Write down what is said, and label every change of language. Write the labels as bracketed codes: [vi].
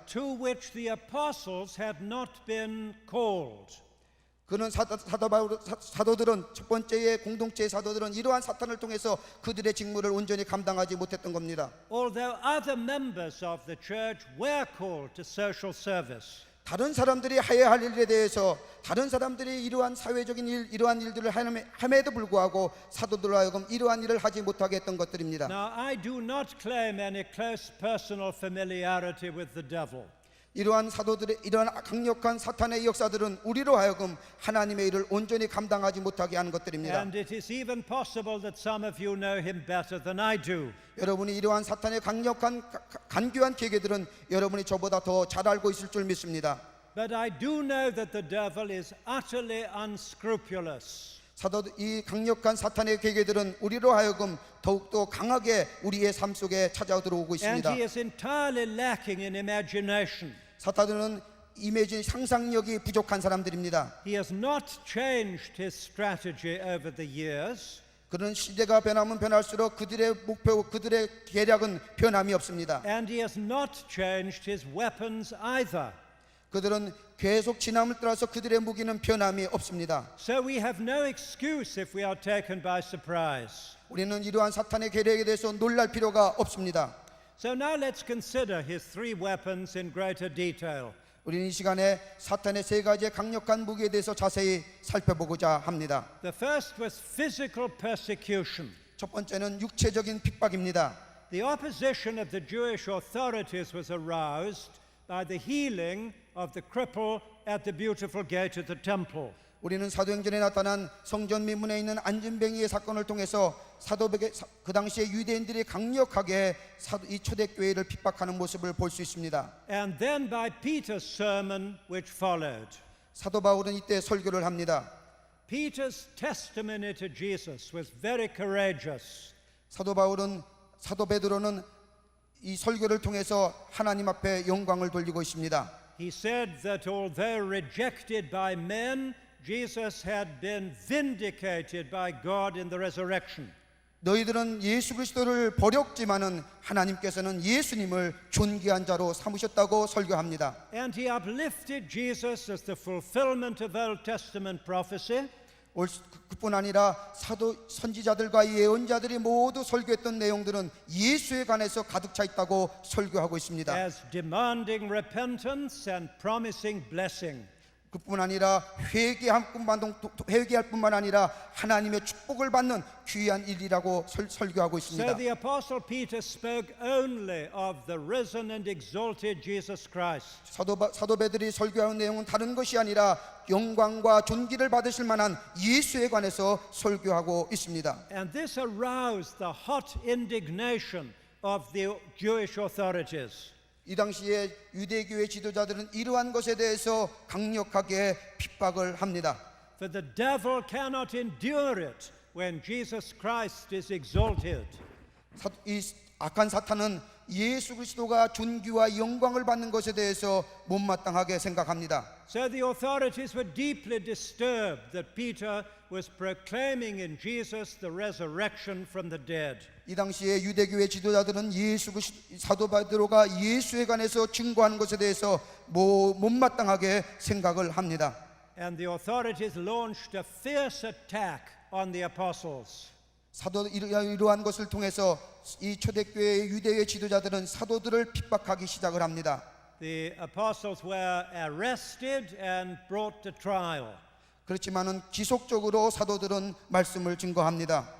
[en] To which the apostles had not been called. [ko] 그는 사도들은 첫 번째의 공동체의 사도들은 이러한 사탄을 통해서 그들의 직무를 온전히 감당하지 못했던 겁니다. [en] Although other members of the church were called to social service. [ko] 다른 사람들이 해야 할 일에 대해서 다른 사람들이 이러한 사회적인 이러한 일들을 함에도 불구하고 사도들로 하여금 이러한 일을 하지 못하게 했던 것들입니다. [en] Now I do not claim any close personal familiarity with the devil. [ko] 이러한 사도들의 이러한 강력한 사탄의 역사들은 우리로 하여금 하나님의 일을 온전히 감당하지 못하게 하는 것들입니다. [en] And it is even possible that some of you know him better than I do. [ko] 여러분이 이러한 사탄의 강력한 간교한 계계들은 여러분이 저보다 더 잘 알고 있을 줄 믿습니다. [en] But I do know that the devil is utterly unscrupulous. [ko] 이 강력한 사탄의 계계들은 우리로 하여금 더욱더 강하게 우리의 삶 속에 찾아 들어오고 [en] And [ko] 있습니다. [en] he is entirely lacking in imagination. [ko] 사탄은 상상력이 부족한 사람들입니다. [en] He has not changed his strategy over the years. [ko] 그런 시대가 변하면 변할수록 그들의 목표, 그들의 계략은 변함이 없습니다. [en] And he has not changed his weapons either. [ko] 그들은 계속 지남을 따라서 그들의 무기는 변함이 없습니다. [en] So we have no excuse if we are taken by surprise. [ko] 우리는 이러한 사탄의 계략에 대해서 놀랄 필요가 없습니다. [en] So now let's consider his three weapons in greater detail. [ko] 우리는 이 시간에 사탄의 세 가지의 강력한 무기에 대해서 자세히 살펴보고자 합니다. [en] The first was physical persecution. [ko] 첫 번째는 육체적인 핍박입니다. [en] The opposition of the Jewish authorities was aroused by the healing of the cripple at the beautiful gate of the temple. [ko] 우리는 사도행전에 나타난 성전 미문에 있는 안진뱅이의 사건을 통해서 그 당시에 유대인들이 강력하게 이 초대교회를 핍박하는 모습을 볼 수 있습니다. [en] And then by Peter's sermon which followed. [ko] 사도 바울은 이때 설교를 합니다. [en] Peter's testimony to Jesus was very courageous. [ko] 사도 베드로는 이 설교를 통해서 하나님 앞에 영광을 돌리고 있습니다. [en] He said that although rejected by men, Jesus had been vindicated by God in the resurrection. [ko] 너희들은 예수 그리스도를 버렸지만은 하나님께서는 예수님을 존귀한 자로 삼으셨다고 설교합니다. [en] And he uplifted Jesus as the fulfillment of Old Testament prophecy. [ko] 그뿐 아니라 선지자들과 예언자들이 모두 설교했던 내용들은 예수에 관해서 가득 차 있다고 설교하고 있습니다. [en] As demanding repentance and promising blessing. [ko] 그뿐 아니라 회개할 뿐만 아니라 하나님의 축복을 받는 귀한 일이라고 설교하고 있습니다. [en] So the Apostle Peter spoke only of the risen and exalted Jesus Christ. [ko] 사도 베드로가 설교하는 내용은 다른 것이 아니라 영광과 존귀를 받으실 만한 예수에 관해서 설교하고 있습니다. [en] And this aroused the hot indignation of the Jewish authorities. [ko] 이 당시에 유대교회 지도자들은 이러한 것에 대해서 강력하게 핍박을 합니다. [en] For the devil cannot endure it when Jesus Christ is exalted. [ko] 이 악한 사탄은 예수 그리스도가 존귀와 영광을 받는 것에 대해서 못마땅하게 생각합니다. [en] So the authorities were deeply disturbed that Peter was proclaiming in Jesus the resurrection from the dead. [ko] 이 당시에 유대교회 지도자들은 사도 베드로가 예수에 관해서 증거하는 것에 대해서 못마땅하게 생각을 합니다. [en] And the authorities launched a fierce attack on the apostles. [ko] 이러한 것을 통해서 이 초대교회의 유대교회 지도자들은 사도들을 핍박하기 시작을 합니다. [en] The apostles were arrested and brought to trial. [ko] 그렇지만은 지속적으로 사도들은 말씀을 증거합니다.